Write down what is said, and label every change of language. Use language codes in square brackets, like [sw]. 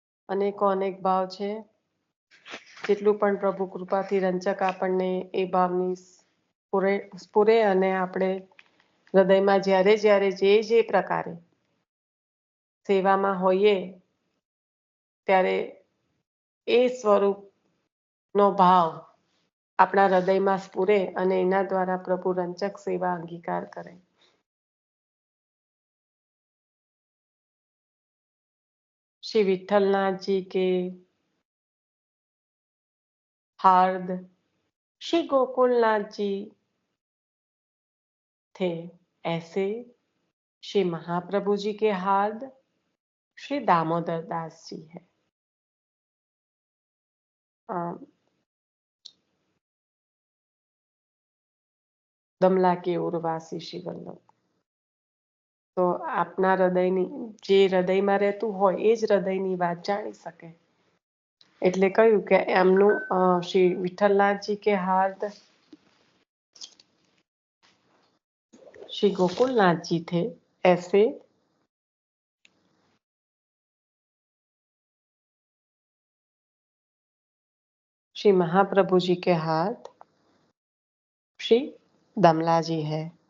[gu] અનેકો અનેક ભાવ છે. જેટલું પણ પ્રભુ કૃપાથી રંચક આપણને એ ભાવની સ્ફુરે અને આપણે હૃદયમાં જ્યારે જ્યારે જે પ્રકારે સેવામાં હોઈએ ત્યારે એ સ્વરૂપનો ભાવ આપણા હૃદયમાં સ્ફુરે અને એના દ્વારા પ્રભુ રંચક સેવા અંગીકાર કરે. [hi] श्री विठलनाथ जी के हार्द श्री गोकुलनाथ जी थे, ऐसे श्री महाप्रभु जी के हार्द श्री दामोदर दास जी है. दमला के उर्वासी श्री वल्लभ. [gu] તો આપના હૃદયની જે હૃદયમાં રહેતું હોય એ જ હૃદયની વાત જાણી શકે. એટલે કહ્યું કે એમનું શ્રી વિઠ્ઠલનાથજી કે હાર્દ [hi] श्री गोकुलनाथ जी थे, ऐसे श्री महाप्रभु जी के हाथ श्री दमला जी है.